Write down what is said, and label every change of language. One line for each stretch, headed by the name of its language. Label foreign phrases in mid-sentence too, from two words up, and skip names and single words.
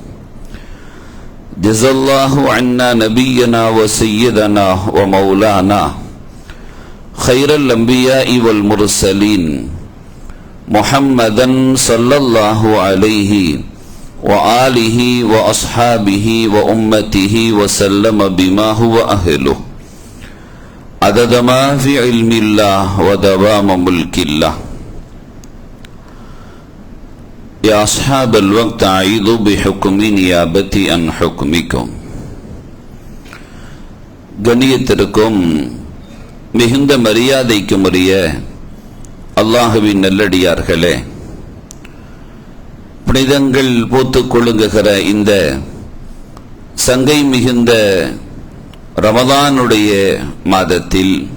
Arabic: جزا الله عنا نبينا وسيدنا ومولانا خير الأنبياء والمرسلين محمدا صلى الله عليه وآله وأصحابه وأمته وسلم بما هو أهله عدد ما في علم الله ودوام ملك الله يا أصحاب الوقت أعيذوا بحكم نيابتي عن حكمكم
Tamil: கண்ணியத்திற்கும் மிகுந்த மரியாதைக்கும் உரிய அல்லாஹுவின் நல்லடியார்களே, புனிதங்கள் பூத்துக் கொள்ளுகிற இந்த சங்கை மிகுந்த ரமதானுடைய மாதத்தில்